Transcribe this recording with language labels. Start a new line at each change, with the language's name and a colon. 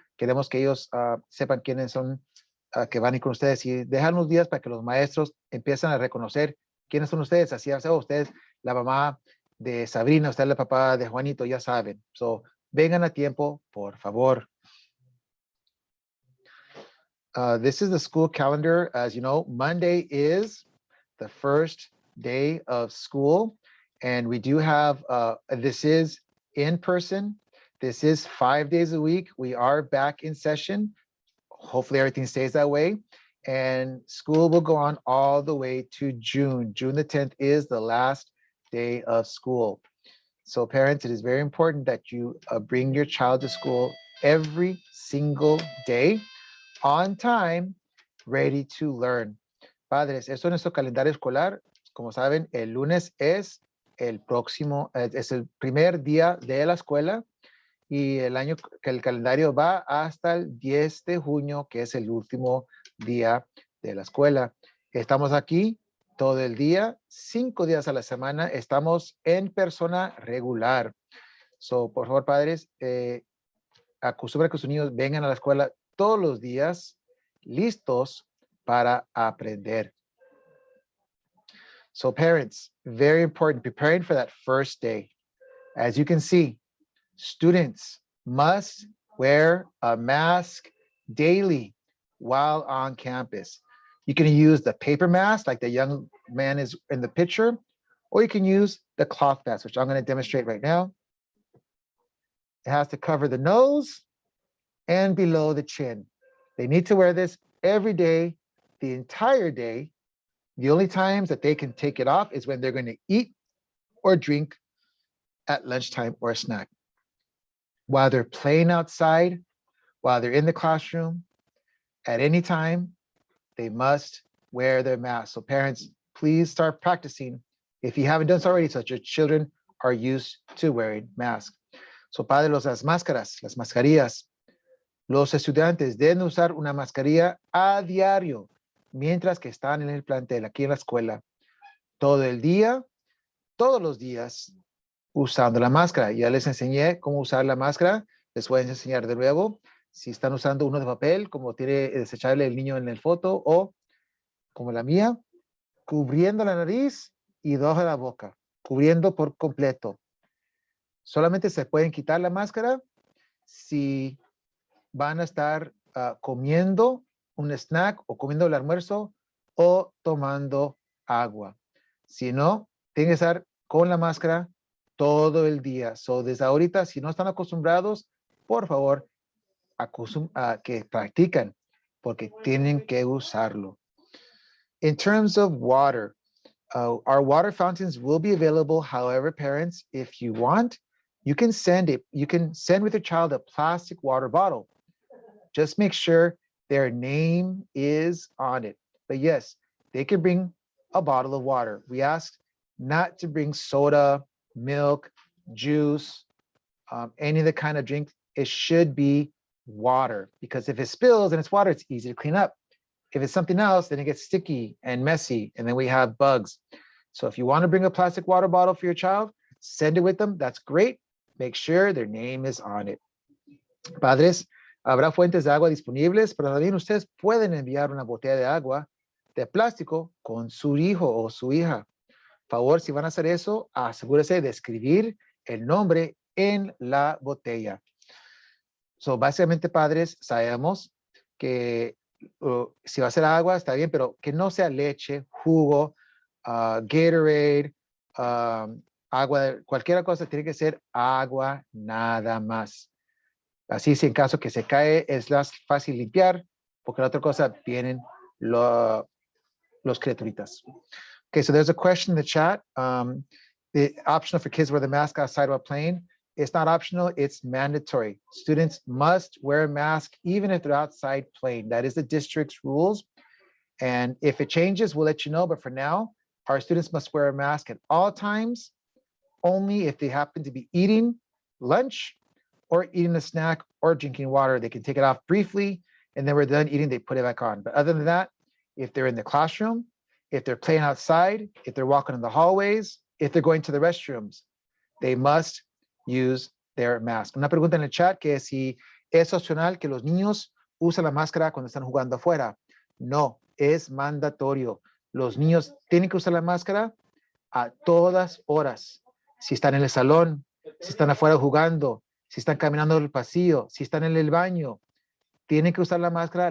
Spanish: Queremos que ellos sepan quiénes son que van a ir con ustedes y dejan unos días para que los maestros empiecen a reconocer quiénes son ustedes. Así, ustedes, la mamá de Sabrina, usted es la papá de Juanito, ya saben. So, vengan a tiempo, por favor.
English: This is the school calendar. As you know, Monday is the first day of school. And we do have, this is in person. This is 5 days a week. We are back in session. Hopefully everything stays that way. And school will go on all the way to June. June the 10th is the last day of school. So parents, it is very important that you bring your child to school every single day, on time, ready to learn.
Spanish: Padres, esto es nuestro calendario escolar. Como saben, el lunes es el primer día de la escuela y el año que el calendario va hasta el 10 de junio, que es el último día de la escuela. Estamos aquí todo el día, 5 días a la semana, estamos en persona regular. So, por favor, padres, acostumbren que sus niños vengan a la escuela todos los días, listos para aprender.
English: So parents, very important, preparing for that first day. As you can see, students must wear a mask daily while on campus. You can use the paper mask like the young man is in the picture, or you can use the cloth mask, which I'm going to demonstrate right now. It has to cover the nose and below the chin. They need to wear this every day, the entire day. The only times that they can take it off is when they're going to eat or drink at lunchtime or a snack. While they're playing outside, while they're in the classroom, at any time, they must wear their mask. So parents, please start practicing if you haven't done so already, so that your children are used to wearing masks.
Spanish: So padres, las máscaras, las mascarillas. Los estudiantes deben usar una mascarilla a diario mientras que están en el plantel, aquí en la escuela. Todo el día, todos los días, usando la máscara. Ya les enseñé cómo usar la máscara. Les voy a enseñar de nuevo. Si están usando uno de papel, como tiene desechable el niño en el foto, o como la mía, cubriendo la nariz y debajo de la boca, cubriendo por completo. Solamente se pueden quitar la máscara si van a estar comiendo un snack o comiendo el almuerzo o tomando agua. Si no, tienen que estar con la máscara todo el día. So, desde ahorita, si no están acostumbrados, por favor, que practican, porque tienen que usarlo.
English: In terms of water, our water fountains will be available. However, parents, if you want, you can send with your child a plastic water bottle. Just make sure their name is on it. But yes, they can bring a bottle of water. We ask not to bring soda, milk, juice, any of the kind of drink. It should be water, because if it spills and it's water, it's easy to clean up. If it's something else, then it gets sticky and messy, and then we have bugs. So if you want to bring a plastic water bottle for your child, send it with them. That's great. Make sure their name is on it.
Spanish: Padres, habrá fuentes de agua disponibles, pero también ustedes pueden enviar una botella de agua de plástico con su hijo o su hija. Favor, si van a hacer eso, asegúrese de escribir el nombre en la botella. So, básicamente, padres, sabemos que si va a ser agua, está bien, pero que no sea leche, jugo, Gatorade, agua, cualquier cosa, tiene que ser agua nada más. Así, si en caso que se cae, es más fácil limpiar, porque la otra cosa vienen los criaturitas.
English: Okay, so there's a question in the chat. The optional for kids wear the mask outside while playing. It's not optional, it's mandatory. Students must wear a mask even if they're outside playing. That is the district's rules. And if it changes, we'll let you know. But for now, our students must wear a mask at all times, only if they happen to be eating lunch or eating a snack or drinking water. They can take it off briefly, and then we're done eating, they put it back on. But other than that, if they're in the classroom, if they're playing outside, if they're walking in the hallways, if they're going to the restrooms, they must use their mask.
Spanish: Una pregunta en el chat que si es opcional que los niños usen la máscara cuando están jugando afuera. No, es mandatorio. Los niños tienen que usar la máscara a todas horas. Si están en el salón, si están afuera jugando, si están caminando en el pasillo, si están en el baño, tienen que usar la máscara.